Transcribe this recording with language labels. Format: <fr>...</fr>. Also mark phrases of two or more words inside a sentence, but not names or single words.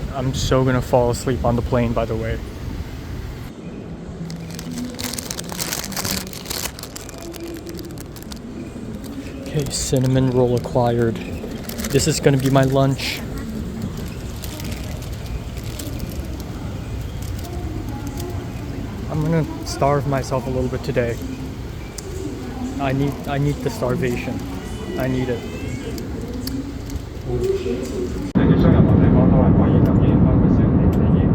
<en>I'm so gonna fall asleep on the plane, by the way. Okay, cinnamon roll acquired. This is gonna be my lunch. I'm gonna starve myself a little bit today. I need the starvation. I need it.</en> <yue>你哋出入行地方都係可以感應包括小電子煙。</yue>